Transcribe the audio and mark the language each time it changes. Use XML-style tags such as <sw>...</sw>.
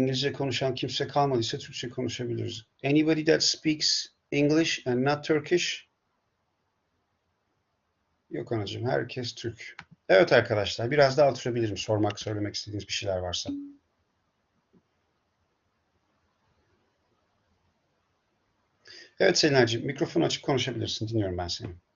<tr>İngilizce konuşan kimse kalmadıysa Türkçe konuşabiliriz.</tr> <en>Anybody that speaks English and not Turkish?</en> <tr>Yok anacığım. Herkes Türk. Evet arkadaşlar. Biraz daha oturabilirim. Söylemek istediğiniz bir şeyler varsa. Evet Selinay'cığım. Mikrofonu açık konuşabilirsin. Dinliyorum ben seni.</tr>